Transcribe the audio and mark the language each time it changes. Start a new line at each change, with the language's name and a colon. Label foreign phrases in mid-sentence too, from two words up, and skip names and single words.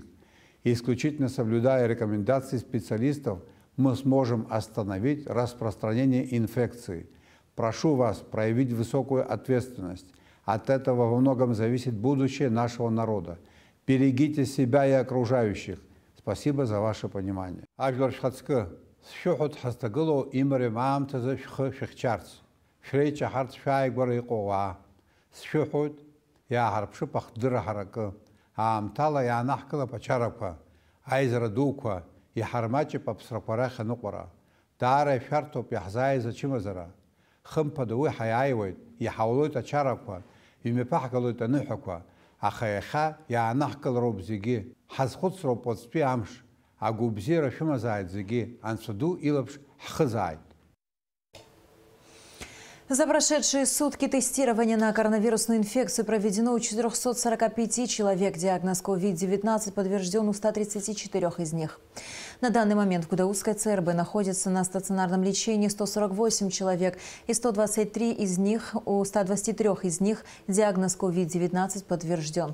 Russian: И исключительно соблюдая рекомендации специалистов, мы сможем остановить распространение инфекции. Прошу вас проявить высокую ответственность. От этого во многом зависит будущее нашего народа. Берегите себя и окружающих. Спасибо за ваше понимание.
Abkhazian: Аамҭала иаанаҳкылап ачарақәа, аизара дуқәа, иҳармаҷып аԥсрақәа рахь аныҟәара. Даара ишәарҭоуп иаҳзааиз ачымазара. Хымԥада уи ҳаиааиуеит, иҳаулоит ачарақәа, имҩаԥаҳгалоит аныҳәақәа, аха иахьа иаанаҳкылароуп зегьы. Ҳазхәыцроуп уаҵәтәи амш, агәыбзиара шәымазааит зегьы, Анцәа ду илаԥш ҳхызааит.
Russian: За прошедшие сутки тестирования на коронавирусную инфекцию проведено у 445 человек. Диагноз COVID-19 подтвержден у 134 из них. На данный момент в Гудаутской ЦРБ находится на стационарном лечении 148 человек, и у 123 из них диагноз COVID-19 подтвержден.